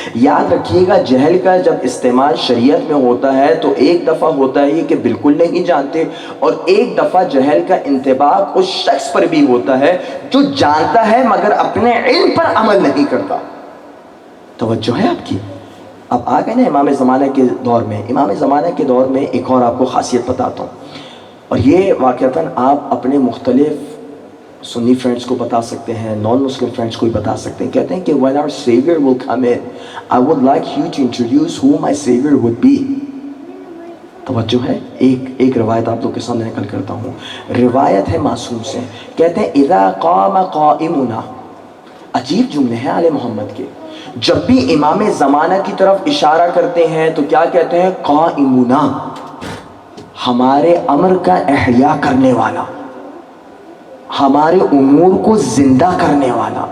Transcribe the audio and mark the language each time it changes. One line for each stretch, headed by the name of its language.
Urdu: یاد رکھیے گا, جہل کا جب استعمال شریعت میں ہوتا ہے تو ایک دفعہ ہوتا ہے یہ کہ بالکل نہیں جانتے, اور ایک دفعہ جہل کا انطباق اس شخص پر بھی ہوتا ہے جو جانتا ہے مگر اپنے علم پر عمل نہیں کرتا. توجہ ہے آپ کی. اب آ گئے نا امام زمانہ کے دور میں. امام زمانہ کے دور میں ایک اور آپ کو خاصیت بتاتا ہوں, اور یہ واقعتاً آپ اپنے مختلف سنی فرینڈس کو بتا سکتے ہیں, نان مسلم فرینڈس کو بھی بتا سکتے ہیں. کہتے ہیں کہ
English: when our Savior will come in, I would like you to introduce who my Savior would be.
Urdu: توجہ ہے. ایک روایت آپ لوگ کے سامنے نقل کرتا ہوں. روایت ہے معصوم سے, کہتے ہیں
Arabic: اذا قام قائمنا.
Urdu: عجیب جملے ہیں آل محمد کے. جب بھی امام زمانہ کی طرف اشارہ کرتے ہیں تو کیا کہتے ہیں؟ قائمنا, ہمارے امر کا احیاء کرنے والا, ہمارے امور کو زندہ کرنے والا.